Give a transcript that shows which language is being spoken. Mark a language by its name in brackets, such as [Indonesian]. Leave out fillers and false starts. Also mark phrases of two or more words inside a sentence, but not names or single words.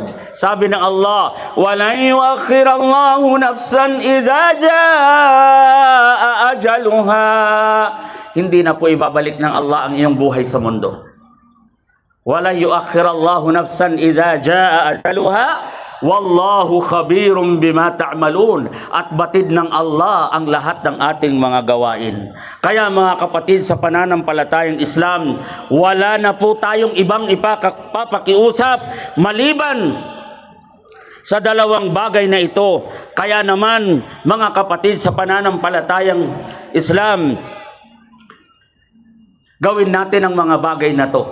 [Filipino] Sabi ng [Arabic] Allah, وَلَنْ يُؤَخِّرَ اللَّهُ نَفْسًا إِذَا جَاءَ أَجَلُهَا. [Filipino] Hindi na po ibabalik ng Allah ang iyong buhay sa mundo. [Arabic] وَلَنْ يُؤَخِّرَ اللَّهُ نَفْسًا إِذَا جَاءَ أَجَلُهَا والله خبير بما تعملون. [Filipino] At batid ng Allah ang lahat ng ating mga gawain. Kaya mga kapatid, sa pananampalatayang Islam, wala na po tayong ibang ipapakiusap maliban sa dalawang bagay na ito. Kaya naman, mga kapatid sa pananampalatayang Islam, gawin natin ang mga bagay na to.